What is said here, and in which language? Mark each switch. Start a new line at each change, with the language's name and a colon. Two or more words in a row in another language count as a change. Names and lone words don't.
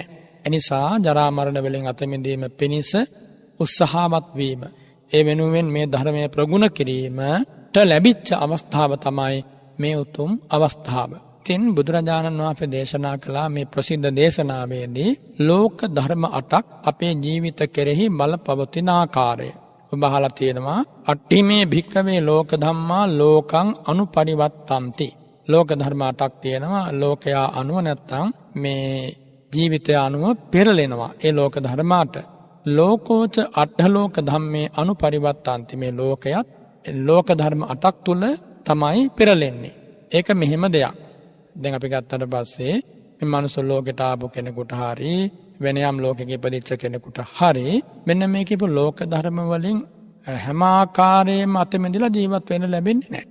Sinhala: එනිසා ජරා මරණ වලින් අත මිදීම පිණිස උත්සාහවත් වීම, ඒ වෙනුවෙන් මේ ධර්මයේ ප්‍රගුණ කිරීමට ලැබිච්ච අවස්ථාව තමයි මේ උතුම් අවස්ථාව. තින් බුදුරජාණන් වහන්සේ දේශනා කළා මේ ප්‍රසිද්ධ දේශනාවේදී ලෝක ධර්ම 8ක් අපේ ජීවිත කෙරෙහි බලපවතින ආකාරය. ඔබ අහලා තියෙනවා
Pali: අට්ඨිමේ භික්ඛවේ ලෝක ධම්මා ලෝකං අනුපරිවත්තಂತಿ.
Sinhala: ලෝක ධර්ම 8ක් තියෙනවා. ලෝකයා අනුව නැත්තම් මේ ජීවිතය අනුව පෙරලෙනවා. ඒ ලෝක ධර්මාට
Pali: ලෝකෝච අට්ඨ ලෝක ධම්මේ අනුපරිවත්තಂತಿ.
Sinhala: මේ ලෝකයත් ලෝක ධර්ම 8ක් තුල තමයි පෙරලෙන්නේ. ඒක මෙහෙම දෙයක්. දැන් අපි ගත්තට පස්සේ මේ මනුස්ස ලෝකයට ආපු කෙනෙකුට හරි වෙන යම් ලෝකයක ඉපදිච්ච කෙනෙකුට හරි මෙන්න මේ කියපු ලෝක ධර්ම වලින් හැම ආකාරයෙන්ම අත මෙදලා ජීවත් වෙන්න ලැබෙන්නේ නැහැ.